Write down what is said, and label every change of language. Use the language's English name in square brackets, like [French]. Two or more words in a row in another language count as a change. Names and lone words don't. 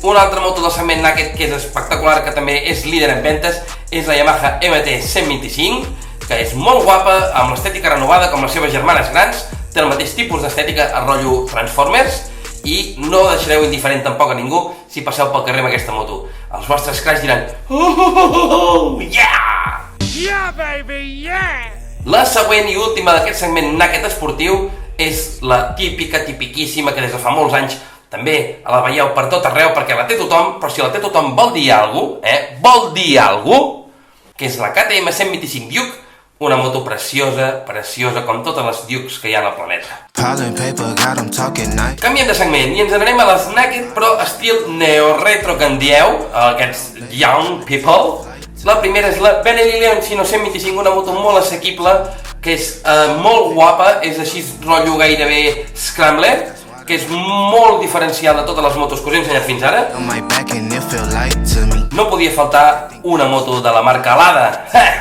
[Catalan] Una altra moto del segment Naked que és espectacular, que també és líder en ventes, és la Yamaha MT-125, que és molt guapa, amb l'estètica renovada com les seves germanes grans, té el mateix tipus d'estètica a rotllo Transformers, i no deixareu indiferent tampoc a ningú si passeu pel carrer amb aquesta moto. Els vostres crash diran yeah! [English] Yeah, baby, yeah! [Catalan] La següent i última d'aquest segment Naked esportiu és la tipiquíssima, que des de fa molts anys també la veieu per tot arreu perquè la té tothom, però si la té tothom vol dir alguna cosa, que és la KTM 125 Duke, una moto preciosa com totes les Dukes que hi ha al planeta. Canviem de segment i ens n'anem a les Naked, però estil neo-retro que en dieu, aquests [English] young people. [Catalan] La primera és la Benelli Leoncino 125, una moto molt assequible, que és molt guapa, és així rotllo gairebé Scrambler, que és molt diferencial de totes les motos que us he ensenyat fins ara. No podia faltar una moto de la marca Lada.